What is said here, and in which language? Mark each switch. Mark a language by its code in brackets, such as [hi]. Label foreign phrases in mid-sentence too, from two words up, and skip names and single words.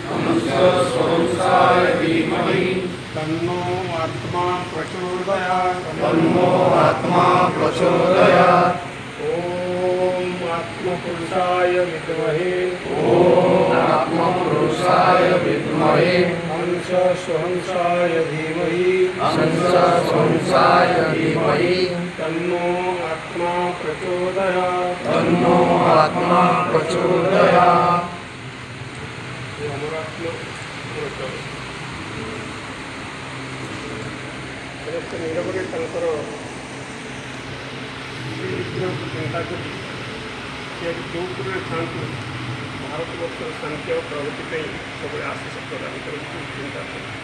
[sa] तन्नो आत्मा प्रचोदयात् ओम आत्मपुरुषाय विद्महे हंस स्वंसाय धीमहि तन्नो आत्मा प्रचोदयात् [or] ନିରବରେ ତାଙ୍କର ବିଗ୍ରହକୁ ଚିନ୍ତା କରି ସେ ଯେଉଁପୁରରେ ଥାଆନ୍ତୁ ଭାରତବର୍ଷର ଶାନ୍ତି ଓ ପ୍ରଗତି ପାଇଁ ସବୁବେଳେ ଆଶୀଷ ପ୍ରଦାନ କରନ୍ତି ଚିନ୍ତା କରି